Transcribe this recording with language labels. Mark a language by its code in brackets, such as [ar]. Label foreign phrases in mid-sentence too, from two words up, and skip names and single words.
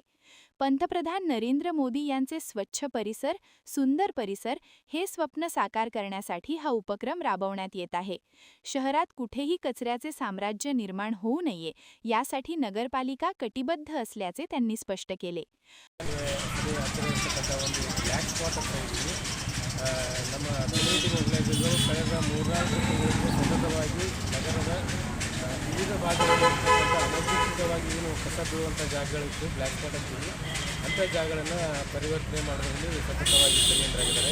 [mr] पंतप्रधान नरेंद्र मोदी यांचे स्वच्छ परिसर, सुंदर परिसर हे स्वप्न साकार करण्यासाठी हा उपक्रम राबवण्यात येत आहे. शहरात कुठेही कचऱ्याचे साम्राज्य निर्माण होऊ नये यासाठी नगरपालिका कटिबद्ध असल्याचे त्यांनी स्पष्ट केले. [kn] ನಮ್ಮ [en] community mobilisers [kn] ಕಳೆದ 3-4 ತಿಂಗಳಿಂದ ಸತತವಾಗಿ ನಗರದ ವಿವಿಧ ಭಾಗಗಳಿರ್ತಕ್ಕಂಥ ಅನಧಿಕೃತವಾಗಿ ಏನು ಕಸ ಬೀಳುವಂಥ ಜಾಗಗಳಿತ್ತು, [en] black spot [kn] ಅಂತೀವಿ, ಅಂಥ ಜಾಗಗಳನ್ನು ಪರಿವರ್ತನೆ ಮಾಡೋದ್ರಲ್ಲಿ ಸತತವಾಗಿ ಕೇಂದ್ರರಾಗಿದ್ದಾರೆ.